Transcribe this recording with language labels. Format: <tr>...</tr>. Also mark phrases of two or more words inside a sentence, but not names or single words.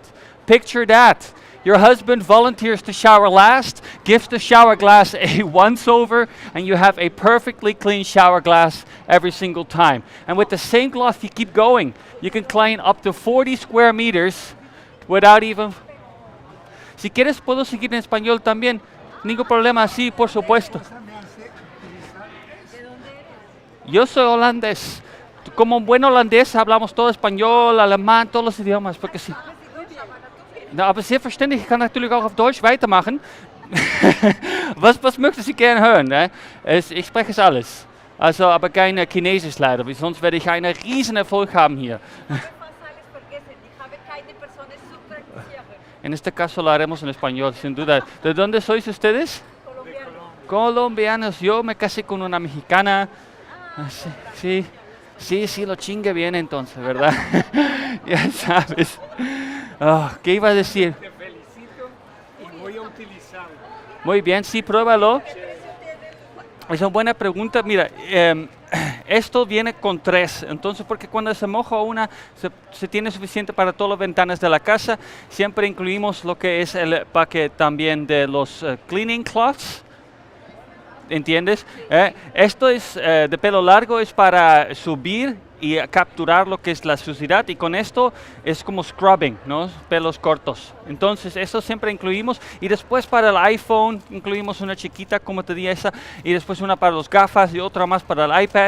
<en>Picture that. Your husband volunteers to shower last, gives the shower glass a once-over, and you have a perfectly clean shower glass every single time. And with the same cloth, you keep going. You can clean up to 40 square meters without even...</en> <es>Si quieres, puedo seguir en español también. Ningún problema, sí, por supuesto. Yo soy holandés. Como un buen holandés hablamos todo español, alemán, todos los idiomas, porque sí.</es> <de>Na, aber selbstverständlich, ich kann natürlich auch auf Deutsch weitermachen. was möchten Sie gerne hören? Ne? Ich spreche es alles. Also, aber kein Chinesisch leider, weil sonst werde ich einen riesen Erfolg haben hier.</de> <es>En este caso lo haremos en español, sin duda. ¿De dónde sois ustedes? Colombiano. Colombianos. Yo me casé con una mexicana. Sí, lo chingue bien entonces, ¿verdad? Ya sabes. Oh, ¿qué iba a decir? Te felicito y voy a utilizarlo. Muy bien, sí, pruébalo. Es una buena pregunta. Mira, esto viene con 3, entonces porque cuando se moja una, se tiene suficiente para todas las ventanas de la casa. Siempre incluimos lo que es el paquete también de los</es> <en>cleaning cloths.</en> <es>¿Entiendes? Esto es de pelo largo, es para subir y capturar lo que es la suciedad, y con esto es como scrubbing, ¿no? Pelos cortos. Entonces eso siempre incluimos, y después para el iPhone incluimos una chiquita, como te dije esa, y después una para los gafas y otra más para el iPad.</es>